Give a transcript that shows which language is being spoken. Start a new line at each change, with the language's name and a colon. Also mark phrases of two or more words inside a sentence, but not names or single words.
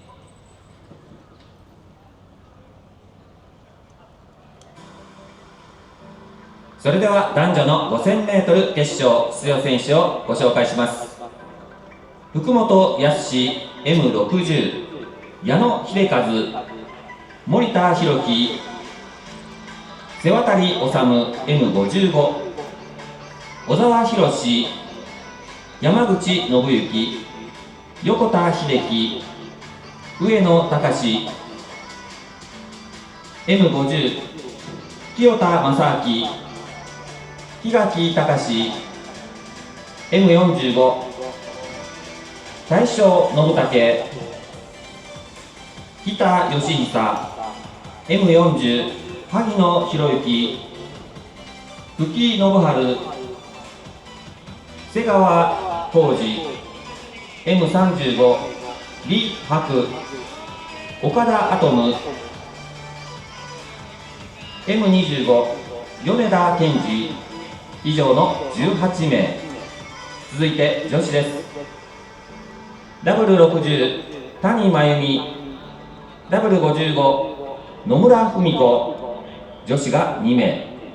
Japanese: それでは男女の 5000m 決勝出場選手をご紹介します。福本康 M60、矢野秀和、森田博樹、瀬渡治 M55、小沢博、山口信之、横田秀樹、上野隆、M50、清田正明、檜垣隆、M45、大正信武、北義久、M40、萩野博之、久喜信春、瀬川浩二、M35、李博、岡田アトム、M25、米田健二、以上の18名。続いて女子です。W60、谷真由美、W55、野村文子、女子が2名。